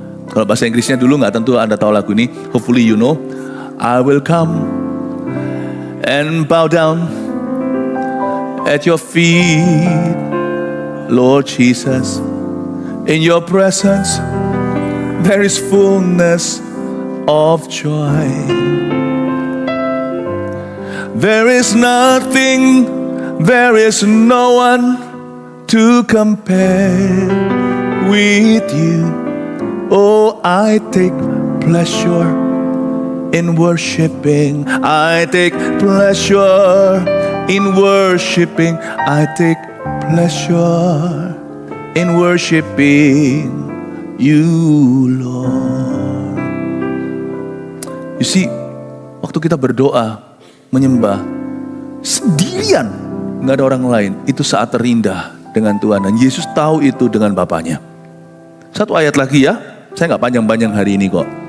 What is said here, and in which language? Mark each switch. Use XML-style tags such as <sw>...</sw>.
<id>Kalau bahasa Inggrisnya dulu nggak tentu Anda tahu lagu ini.</id> <en>Hopefully you know. I will come and bow down at your feet, Lord Jesus. In your presence there is fullness of joy. There is nothing, there is no one to compare with you. Oh, I take pleasure in worshiping. I take pleasure in worshiping. I take pleasure in worshiping you, Lord. You see,</en> <id>waktu kita berdoa, menyembah sendirian, nggak ada orang lain, itu saat terindah dengan Tuhan. Dan Yesus tahu itu dengan Bapaknya. Satu ayat lagi ya, saya nggak panjang-panjang hari ini kok.</id>